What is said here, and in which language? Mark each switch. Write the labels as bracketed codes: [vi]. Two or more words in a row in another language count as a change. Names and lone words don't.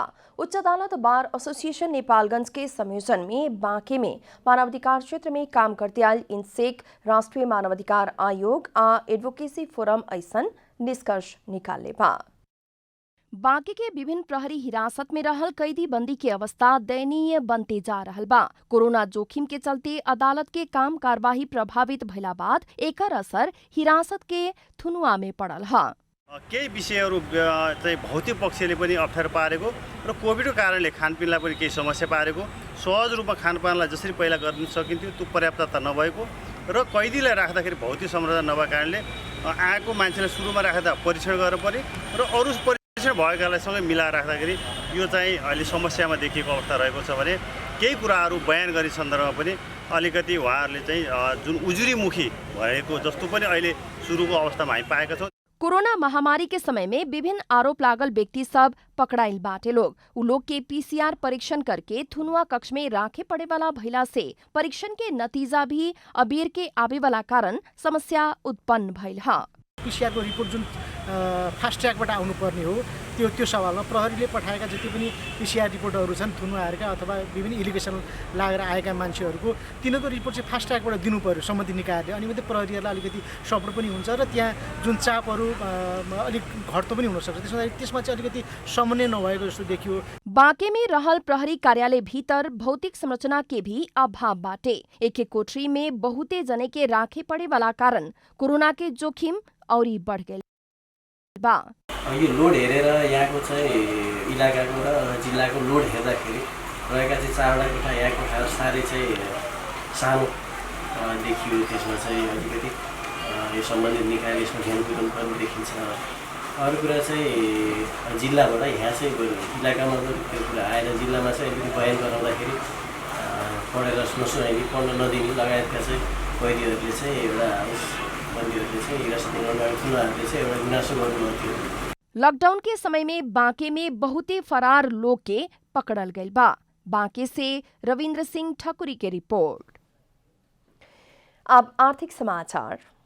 [bho] उच्च अदालत बार एसोसिएशन नेपालगंज के संयोजन में बाँके में मानवाधिकार क्षेत्र में काम करते आयल इनसेक राष्ट्रीय मानवाधिकार आयोग आ एडवोकेसी फोरम ऐसन निष्कर्ष निकालले बा। बाँके के विभिन्न प्रहरी हिरासत में रहल कैदी बंदी की अवस्था दयनीय बनते जा रहल बा। कोरोना जोखिम के चलते अदालत के काम कार्यवाही प्रभावित भइला बाद एकर असर हिरासत के थुनुआ में पड़ल ह। [ne] केही विषयहरू चाहिँ भौतिक पक्षले पनि अप्ठ्यारो पारेको र कोभिडको कारणले खानपिनलाई पनि केही समस्या पारेको, सहज रूपमा खानपानलाई जसरी पहिला गर्न सकिन्थ्यो त्यो पर्याप्तता नभएको र कैदीलाई राख्दाखेरि भौतिक संरचना नभएको कारणले आएको मान्छेलाई सुरुमा राख्दा परीक्षण गर्नु पर्यो र अरू परीक्षण भएकालाई सँगै मिलाएर राख्दाखेरि यो चाहिँ अहिले समस्यामा देखिएको अवस्था रहेको छ भने केही कुराहरू बयान गर्ने सन्दर्भमा पनि अलिकति उहाँहरूले चाहिँ जुन उजुरीमुखी भएको जस्तो पनि अहिले सुरुको अवस्थामा हामी पाएका छौँ। [bho] कोरोना महामारी के समय में विभिन्न आरोप लागल व्यक्ति सब पकड़ाइल बाटे लोग। उ लोग के पीसीआर परीक्षण करके थुनुआ कक्ष में राखे पड़े वाला भइला से परीक्षण के नतीजा भी अबेर के आवे वाला कारण समस्या उत्पन्न भइल ह। [ne] पीसीआर को रिपोर्ट जुन फास्ट ट्र्याकबाट आउनुपर्ने हो त्यो सवालमा प्रहरीले पठाएका जति पनि पीसीआर रिपोर्टहरू छन् थुनुवाहरूका अथवा विभिन्न इलिगेसन लागेर आएका मान्छेहरूको तिनीहरूको रिपोर्ट चाहिँ फास्ट ट्र्याकबाट दिनु पर्यो सम्बन्धित निकायले। अनि मात्रै प्रहरीहरूलाई अलिकति सपोर्ट पनि हुन्छ र त्यहाँ जुन चापहरू अलिक घट्दो पनि हुनसक्छ। त्यसमा चाहिँ अलिकति समन्वय नभएको जस्तो देखियो। [bho] बाँके में रहल प्रहरी कार्यालय भीतर भौतिक संरचना के भी अभाव बाटे। एक कोठरी में बहुते जने के राखे पड़े वाला कारण कोरोना के जोखिम औरी बढ़ गए बा। [ne] यो लोड हेरेर यहाँको चाहिँ इलाकाको र जिल्लाको लोड हेर्दाखेरि रहेका चाहिँ 4वटा कोठा यहाँ कोठाहरू साह्रै चाहिँ सानो देखियो। त्यसमा चाहिँ अलिकति यो सम्बन्धित निकायले यसमा ध्यान पुर्याउनु पर्ने देखिन्छ। अरू कुरा चाहिँ जिल्लाबाट यहाँ चाहिँ इलाकामा त्यो कुरा आएर जिल्लामा चाहिँ अलिकति बयान गराउँदाखेरि पढेर नसुनाइने पढ्न नदिने लगायतका चाहिँ कैदीहरूले चाहिँ एउटा [bho] लॉकडाउन के समय में बाँके में बहुते फरार लोग के पकड़ल गइल बा। बाँके से रविंद्र सिंह ठकुरी के रिपोर्ट। अब आर्थिक समाचार।